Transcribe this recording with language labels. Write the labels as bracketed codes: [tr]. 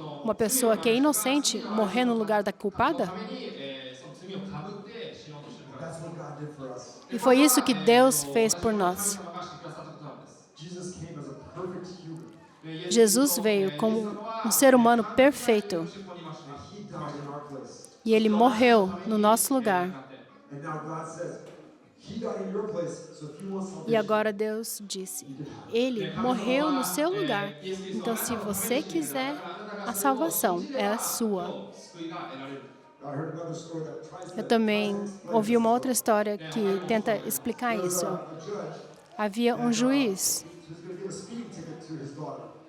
[pt] uma pessoa que é inocente morrer no lugar da culpada? [ja] ために、その罪をかぶって死のうとしてるからです。 [en] that's what God did for us. [pt] E foi isso que Deus fez por nós. [ja] 神様がしてくださったことなんです。 [en] Jesus came as a perfect human. [pt] Jesus veio como um ser humano perfeito [ja] ここにいまして [en] He died in our place. [pt] e ele morreu no nosso lugar. [en] And now God says, He died in your place, so if you want salvation, [pt] agora Deus disse: ele morreu no seu lugar. Então, se você quiser, a salvação é sua. [ja] 救いが得られる。 [en] I heard another story that tries [pt] Eu [en] to [pt] também ouvi uma outra história que tenta explicar isso. [en] a judge [pt] Havia um juiz [en] who's going to give a speeding ticket to his daughter.